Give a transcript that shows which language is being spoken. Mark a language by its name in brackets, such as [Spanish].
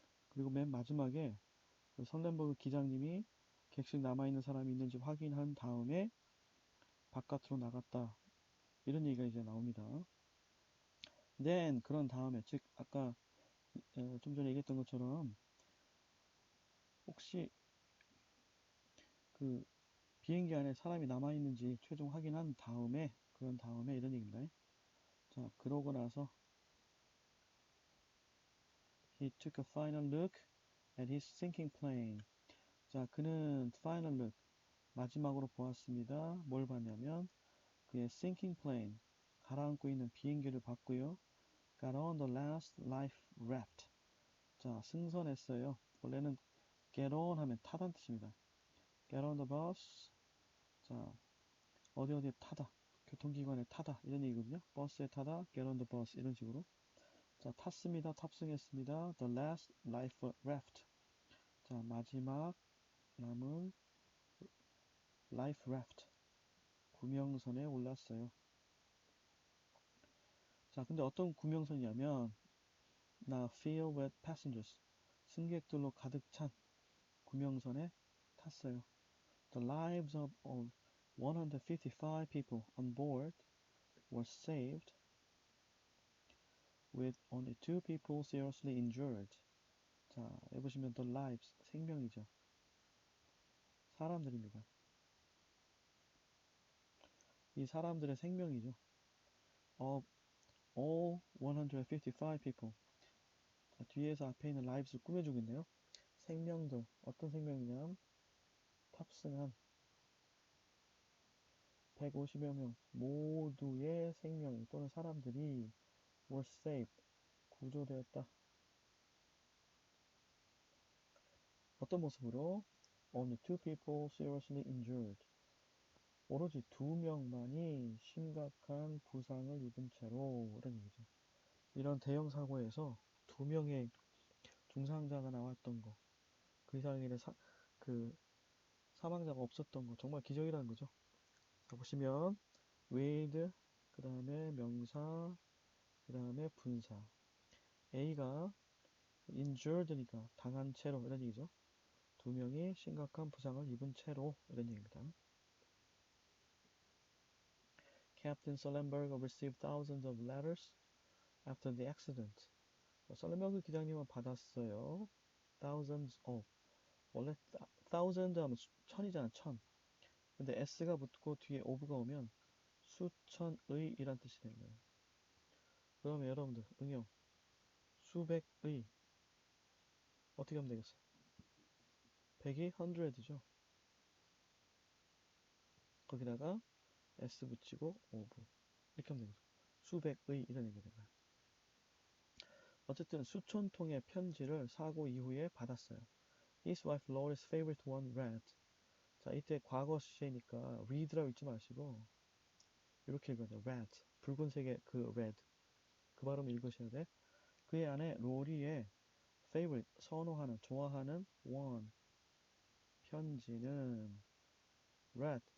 [Korean] 그리고 맨 마지막에 그 설렌버그 기장님이 객실 남아있는 사람이 있는지 확인한 다음에 바깥으로 나갔다. 이런 얘기가 이제 나옵니다. Then 그런 다음에 즉 아까 좀 전에 얘기했던 것처럼 혹시 그 비행기 안에 사람이 남아있는지 최종 확인한 다음에 그런 다음에 이런 얘기입니다. 자, 그러고 나서 [English] He took a final look at his sinking plane. [Korean] 자, 그는 [English] final look [Korean] 마지막으로 보았습니다. 뭘 봤냐면 그의 [English] sinking plane [Korean] 가라앉고 있는 비행기를 봤고요. [English] Got on the last life raft. [Korean] 자, 승선했어요. 원래는 get on 하면 타다는 뜻입니다. [English] get on the bus. [Korean] 자, 어디에 타다. 교통기관에 타다. 이런 얘기거든요. 버스에 타다. get on the bus. 이런 식으로. 자, 탔습니다. 탑승했습니다. [English] The last life raft. [Korean] 자, 마지막 남은 life raft. 구명선에 올랐어요. 자, 근데 어떤 구명선이냐면 [English] Now filled with passengers. [Korean] 승객들로 가득 찬 구명선에 탔어요. [English] The lives of 155 people on board were saved with only 2 people seriously injured. [Korean] 자, 여기 보시면 the lives, 생명이죠. 사람들입니다. 이 사람들의 생명이죠. [English] Of all 155 people. [Korean] 자, 뒤에서 앞에 있는 lives를 꾸며주고 있네요. 생명들, 어떤 생명이냐면 탑승한 150여 명 모두의 생명 또는 사람들이 [English] were saved, [Korean] 구조되었다. 어떤 모습으로? [English] Only 2 people seriously injured. [Korean] 오로지 2명만이 심각한 부상을 입은 채로 이런 얘기죠. 이런 대형 사고에서 2명의 중상자가 나왔던 거, 그 이상의 그 사망자가 없었던 거 정말 기적이라는 거죠. 자, 보시면 with 그 다음에 명사 그 다음에 분사 A가 injured니까 당한 채로 이런 얘기죠. 2명이 심각한 부상을 입은 채로 이런 얘기입니다. [English] Captain Sullenberger received thousands of letters after the accident. [Korean] 설렌버그 기장님은 받았어요. [English] thousands of. [Korean] 원래 thousand 하면 천이잖아, 천. 근데 s가 붙고 뒤에 of가 오면 수천의 이란 뜻이 되는 거예요. 그러면 여러분들 응용 수백의 어떻게 하면 되겠어요? 100이 100죠. 거기다가 s 붙이고 of 이렇게 하면 되겠죠. 수백의 이런 얘기가 되는 거예요. 어쨌든 수천 통의 편지를 사고 이후에 받았어요. [English] His wife Laurie's favorite one read. [Korean] 자, 이때 과거 시제니까 read라고 읽지 마시고 이렇게 읽어야 돼요. read. 붉은색의 그 red. 그 발음 읽으셔야 돼. 그의 아내 로리의 favorite, 선호하는, 좋아하는 one. 편지는 read.